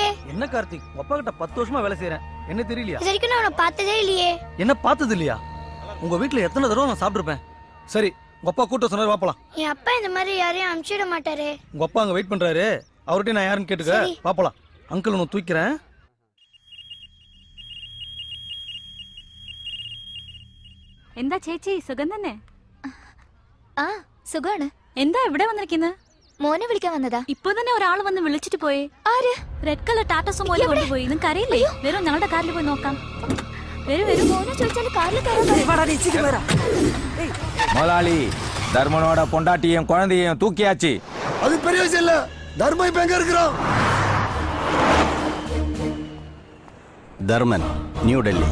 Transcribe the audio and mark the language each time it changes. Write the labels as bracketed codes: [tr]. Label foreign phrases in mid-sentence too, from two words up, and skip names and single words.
[ta] என்ன கார்த்திக், அப்பா கிட்ட 10 வருஷமா வேலை செய்யறேன், என்ன தெரியலையா? இது வரைக்கும் நான் உன்னை பார்த்ததே இல்லையே. என்ன பார்த்தது இல்லையா? உங்க வீட்டுல எத்தனை தடவை நான் சாப்பிட்டுருப்பேன். சரி, உங்க அப்பா கூட்ட சொன்னாரு, வாப்பலாம். என் அப்பா இந்த மாதிரி யாரையும் அனுப்பிச்சிட மாட்டாரு. உங்க அப்பா அங்க வெயிட் பண்றாரு, அவர்கிட்ட நான் யாருன்னு கேட்டுக்க. பாப்பலாம். அங்கிள் உன்னை தூக்கிறேன். [ml] എന്താ ചേച്ചി സുഖം തന്നെ? ആ സുഖാണ്. എന്താ ഇവിടെ വന്നിരിക്കുന്നത്? മോനെ വിളിക്കാൻ വന്നതാ. ഇപ്പൊ തന്നെ ഒരാൾ വന്ന് വിളിച്ചിട്ട് പോയേ. ആര്? [en] red colour [ml] ടാറ്റ സുമോ കൊണ്ടുപോയി. നിങ്ങൾക്ക് അറിയില്ലേ? വരും, ഞങ്ങളുടെ കാറിൽ പോയി നോക്കാം. വരൂ വരൂ. മോനെ ചോദിച്ചാൽ കാറിൽ കയറാൻ. [ta] முதலாளி, தர்மனோட பொண்டாட்டியும் குழந்தையும் தூக்கியாச்சு. அது பெரிய விஷயம் இல்ல. தர்மம் இப்ப எங்க இருக்கிறோம்? தர்மன், நியூ டெல்லி.